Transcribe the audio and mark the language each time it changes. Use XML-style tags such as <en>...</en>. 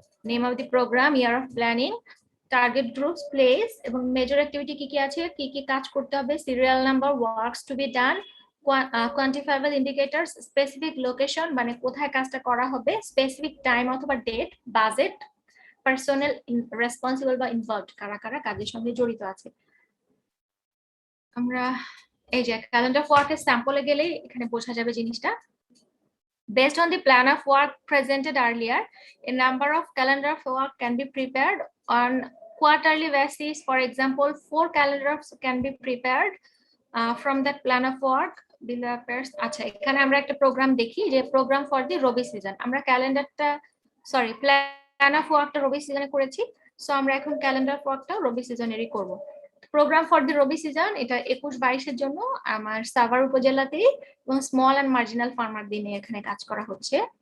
<bn>Name of the programme, year of planning, target groups, place এবং major activity কি কি আছে, কি কি কাজ করতে হবে, serial number, works to be done, quantifiable indicators, specific location মানে কোথায় কাজটা করা হবে, স্পেসিফিক টাইম অথবা ডেট, বাজেট, পার্সোনাল রেসপন্সিবল বা ইনভলভড কারা কারা কাজের সঙ্গে জড়িত আছে। আমরা এই যে ক্যালেন্ডার অফ ওয়ার্কের স্যাম্পলে গেলে এখানে বোঝা যাবে জিনিসটা।</bn> <en>Based on the plan of work presented earlier, a number of calendar of work can be prepared on quarterly basis. For example, 4 calendars can be prepared from that plan of work. Below appears.</en> <bn>আচ্ছা, এখানে আমরা একটা programme দেখি যে programme for the Rabi season. আমরা ক্যালেন্ডারটা plan of ওয়ার্কটা রবি সিজনে করেছি, সো আমরা এখন ক্যালেন্ডার অফ ওয়ার্কটা রবি সিজনেরই করব। Programme for the Rabi season এটা 21-22 জন্য আমার সাভার উপজেলাতেই এবং স্মল এন্ড মার্জিনাল ফার্মার দিনে এখানে কাজ করা হচ্ছে।</bn>